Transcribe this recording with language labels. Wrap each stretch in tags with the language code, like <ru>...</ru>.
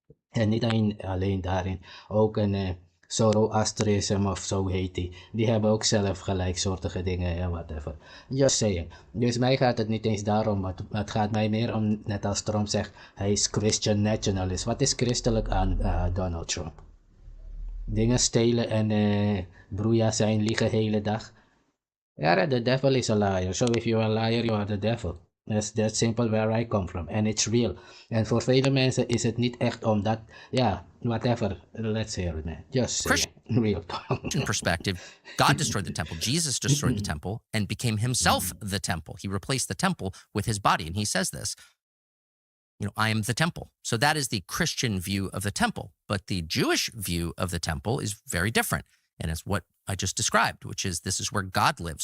<nl>En niet alleen daarin, ook een Zoroastrisme of zo heet die hebben ook zelf gelijksoortige dingen en whatever.</nl> <en>Just saying.</en> <nl>Dus mij gaat het niet eens daarom, maar het gaat mij meer om, net als Trump zegt, hij is Christian nationalist. Wat is christelijk aan Donald Trump? Dingen stelen en broeia zijn, liegen de hele dag.</nl> <en>Ja, the devil is a liar. So if you're a liar, you are the devil. That's that simple where I come from. And it's real.</en> <nl>En voor vele mensen is het niet echt omdat, ja, whatever.</nl> <en>Let's hear it, man. Just say it. Real talk. Perspective, God destroyed the temple. Jesus destroyed the temple and became himself the temple. He replaced the temple with his body. And he says this, I am the temple. So that is the Christian view of the temple. But the Jewish view of the temple is very different. And it's what I just described, which is this is where God lives.</en>